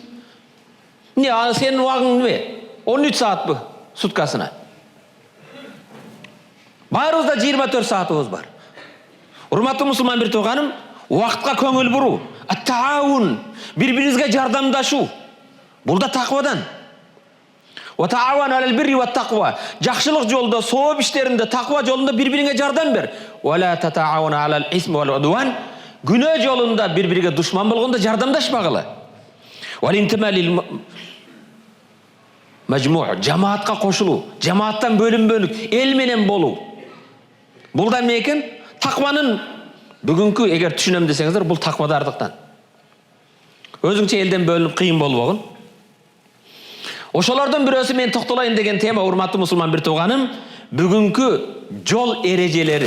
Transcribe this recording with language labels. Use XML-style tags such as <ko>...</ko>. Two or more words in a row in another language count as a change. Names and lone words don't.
<ky>Не, сенин убагың эмне? 13 саатпы суткасына. Баарыбызда 24 саатыбыз бар. Урматтуу мусулман бир тууганым, убакытка көңүл буруу, ат-таавун, бири-бирибизге жардамдашуу. Бул да тақвадан.</ky> <ar>وتعاونوا على البر والتقوى.</ar> <ky>Жакшылык жолдо, сооп иштеринде, тақва жолунда бири-бириңе жардам бер.</ky> <ar>ولا تعاونوا على الإثم والعدوان.</ar> <ky>Күнөө жолунда бири-бириге душман болгондо жардамдашпагыла.</ky> <ar>والانتماء للمجموع',</ar> <ky>jamaatка кошулуу, жамааттан бөлүнбөлүк, эл менен болуу. Бул да эмне экен? Такванын бүгүнкү, эгер түшүнөм десеңиздер, бул таквадардыктан. Өзүңчө элден бөлүнүп кыйын болбогун. Ошолордон бирөөсү мен токтолоюн деген тема, урматтуу мусулман бир тууганым, бүгүнкү жол эрежелери.</ky>